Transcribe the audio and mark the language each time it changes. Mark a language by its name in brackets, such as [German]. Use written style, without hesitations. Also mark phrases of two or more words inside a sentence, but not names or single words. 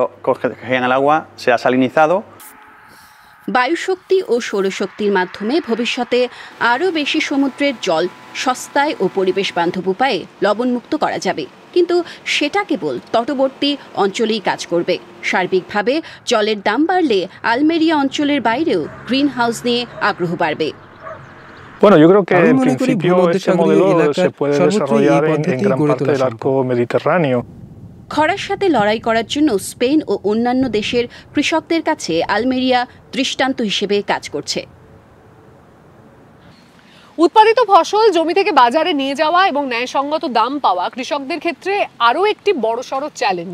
[Bangla] বায়ুশক্তি ও সৌরশক্তির মাধ্যমে ভবিষ্যতে আরও বেশি সমুদ্রের জল সস্তায় ও পরিবেশ বান্ধব উপায়ে লবণমুক্ত করা যাবে, কিন্তু সেটা কেবল তটবর্তী অঞ্চলেই কাজ করবে। সার্বিকভাবে জলের দাম বাড়লে আলমেরিয়া অঞ্চলের বাইরেও গ্রিন হাউস নিয়ে আগ্রহ বাড়বে। [Spanish] Bueno, yo creo que en principio este modelo se puede desarrollar en gran parte del arco mediterráneo. [Bangla] খরার সাথে লড়াই করার জন্য স্পেন ও অন্যান্য দেশের কৃষকদের কাছে আলমেরিয়া দৃষ্টান্ত হিসেবে কাজ করছে। উৎপাদিত ফসল জমি থেকে বাজারে নিয়ে যাওয়া এবং ন্যায়সঙ্গত দাম পাওয়া কৃষকদের ক্ষেত্রে আরও একটি বড়সড় চ্যালেঞ্জ।